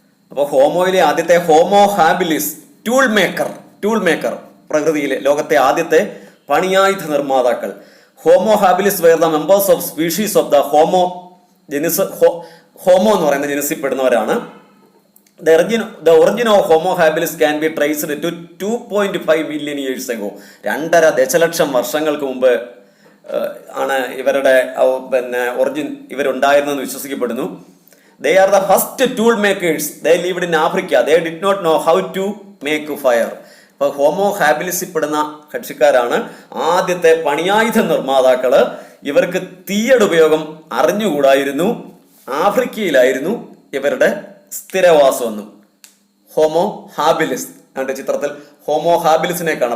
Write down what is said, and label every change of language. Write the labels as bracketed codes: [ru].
[ml] അപ്പൊ ഹോമോയിലെ ആദ്യത്തെ homo habilis tool maker, പ്രകൃതിയിലെ ലോകത്തെ ആദ്യത്തെ പണിയായുധ നിർമ്മാതാക്കൾ. [en] Homo habilis were the members of species of the Homo genus. [ml] Homo എന്ന് പറയുന്ന ജനസിൽപ്പെടുന്നവരാണ്. [en] The origin of Homo habilis can be traced to 2.5 million years ago. [ml] 2.5 ദശലക്ഷം വർഷങ്ങൾക്ക് മുമ്പ് ആണ് ഇവരുടെ ഒറിജിൻ ഇവരുണ്ടായിരുന്നെന്ന് വിശ്വസിക്കപ്പെടുന്നു. [en] They are the first tool makers. They lived in Africa. They did not know how to make fire. [ml] അപ്പൊ homo ഹാബിലിസിൽ പെടുന്ന കക്ഷിക്കാരാണ് ആദ്യത്തെ പണിയായുധ നിർമ്മാതാക്കള്. ഇവർക്ക് തീയുടെ ഉപയോഗം അറിഞ്ഞുകൂടായിരുന്നു. ആഫ്രിക്കയിലായിരുന്നു ഇവരുടെ സ്ഥിരവാസമെന്നും. ഹോമോ ഹാബിലിസ് എന്ന ചിത്രത്തിൽ ഹോമോ ഹാബിലിസിനെ കാണാം.